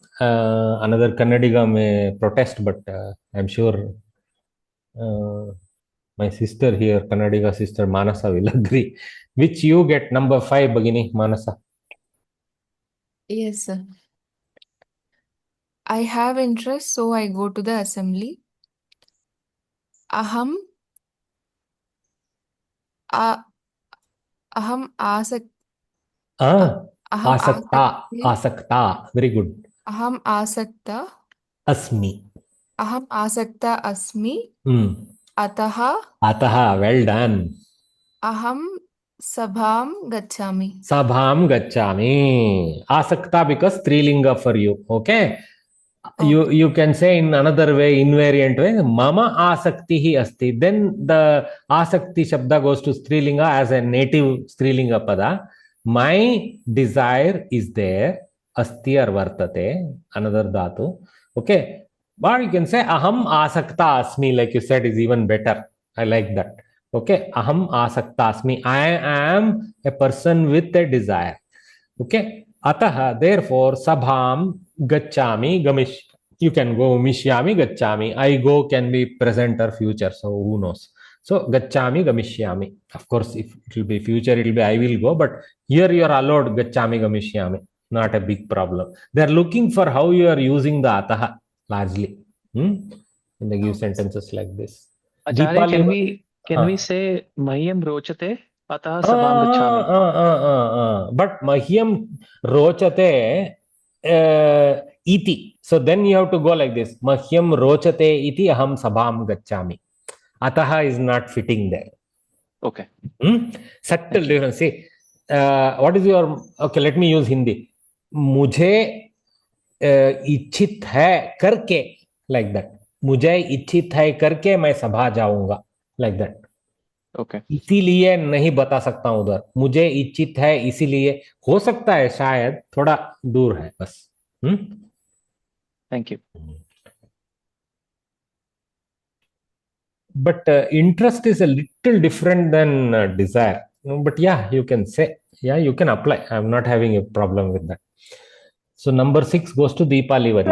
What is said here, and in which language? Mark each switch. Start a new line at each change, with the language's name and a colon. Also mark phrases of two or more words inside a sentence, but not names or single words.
English: Another Kannadiga may protest, but I'm sure my sister here, Kannadiga sister Manasa, will agree. Which you get number 5, Bagini, Manasa? Yes, sir. I have interest, so I go to the assembly.
Sanskrit: Aham asak Asakta.
English: Very good.
Sanskrit: aham asakta Asmi. asmi. Ataha, Ataha
English: well done.
Sanskrit: aham sabham gacchami. Sabham gacchami.
English: Asakta because strilinga for you. Okay. You can say in another way, invariant way,
Sanskrit: mama asaktihi asti.
English: Then the asakti shabda goes to strilinga as a native
Sanskrit: strilinga pada.
English: My desire is there. Asti or vartate. Another dhatu. Okay. But you can say
Sanskrit: aham asakta asmi,
English: like you said, is even better. I like that. Okay.
Sanskrit: Aham asakta asmi.
English: I am a person with a desire. Okay. Ataha, therefore,
Sanskrit: sabham gacchami gamish.
English: You can go
Sanskrit: mishyami gacchami.
English: I go can be present or future. So who knows? So
Sanskrit: gacchami gamishyami.
English: Of course, if it will be future, it will be I will go. But here you are allowed
Sanskrit: gacchami gamishyami.
English: Not a big problem. They are looking for how you are using the ataha largely. And they give sentences like this. Acharya, Deepali, can we say
Sanskrit: Mahyam rochate ataha sabam gacchami? But Mahyam rochate iti.
English: So then you have to go like this.
Sanskrit: Mahyam rochate iti aham sabham gacchami.
English: Ataha is not fitting there. Okay. Subtle difference. See, what is your... Okay, let me use Hindi.
Hindi: मुझे इच्छित है करके,
English: like that.
Hindi: मुझे इच्छित है करके मैं सभा जाऊंगा,
English: like that. Okay.
Hindi: इसीलिए नहीं बता सकता हूं उधर. मुझे इच्छित है इसीलिए, हो सकता है शायद थोड़ा दूर है बस.
English: Thank you. But interest is a little different than desire. But yeah, you can say, yeah, you can apply. I'm not having a problem with that. So number 6 goes to Deepali Varya.